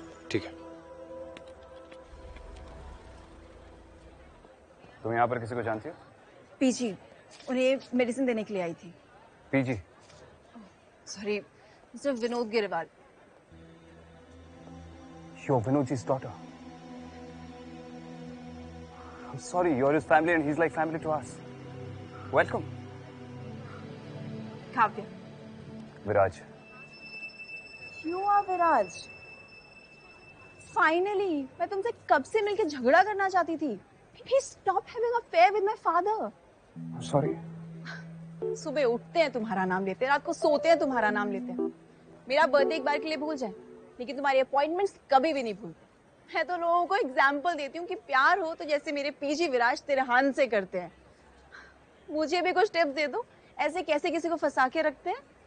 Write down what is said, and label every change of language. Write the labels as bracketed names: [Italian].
[Hindi] ठीक है। तुम यहाँ पर किसी को जानती हो? पीजी, उन्हें मेडिसिन देने के लिए आई थी। PG? Sorry, mister Vinod Grewal. [English] You're Vinodji's daughter. I'm sorry, you're his family and he's like family to us. Welcome. [Hindi] Kavya. Viraj. [English] You are Viraj. [Hindi] Finally, मैं तुमसे कब से मिलके झगड़ा करना चाहती थी। [English] Please stop having an affair with my father. I'm sorry. [Hindi] सुबह उठते हैं तुम्हारा नाम लेते हैं, रात को सोते हैं तुम्हारा नाम लेते हैं। मेरा बर्थडे एक बार के लिए भूल जाए, लेकिन तुम्हारी अपॉइंटमेंट्स कभी भी नहीं भूलते। मैं तो लोगों को एग्जाम्पल देती हूँ कि प्यार हो तो जैसे मेरे पीजी विराज तिरहान से करते हैं। मुझे भी कुछ टिप्स दे दो, ऐसे कैसे किसी को फंसा के रखते हैं।